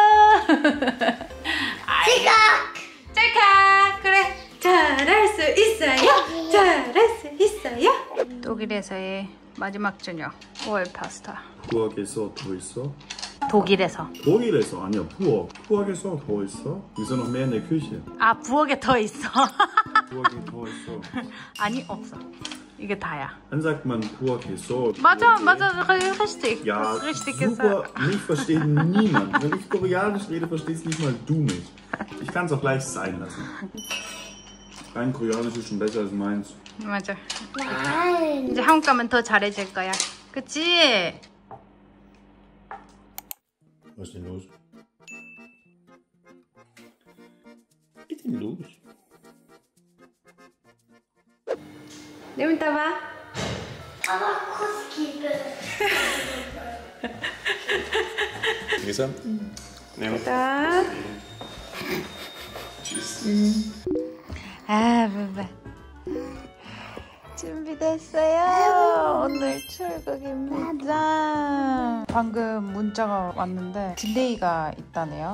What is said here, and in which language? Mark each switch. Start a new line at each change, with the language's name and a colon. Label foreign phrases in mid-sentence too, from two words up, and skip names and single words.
Korean: 찌깍. 짤칵. 그래. 잘할 수 있어요. 잘할 수 있어요. 독일에서의 마지막 저녁. 5월 파스타. 부엌에서 더 있어? 독일에서. 독일에서? 아니야, 부엌. 부엌에서 더 있어?
German: wieso noch mehr in der Küche?
Korean: 아, 부엌에 더 있어. 부엌에 더 있어. 아니, 없어. 이게 다야.
German: Dann sagt man 부엌에서.
Korean: 맞아,
German: richtig. Ja, das ist richtig super, gesagt. mich versteht niemand. Wenn ich Koreanisch rede, verstehst nicht mal du mich. Ich kann es auch gleich sein lassen. Dein Koreanisch ist schon besser als meins.
Korean: 맞아.
German: Nein.
Korean: 이제 한국 가면 더 잘해질 거야. 그치?
German: Was ist denn los? Was ist denn los?
Korean: 내일 이따 봐.
German: Aber Kussliebe. Lisa? Ja.
Korean: 이따.
German: Tschüss.
Korean: 아, 봐봐. 준비됐어요. 오늘 출국입니다. 방금 문자가 왔는데 딜레이가 있다네요.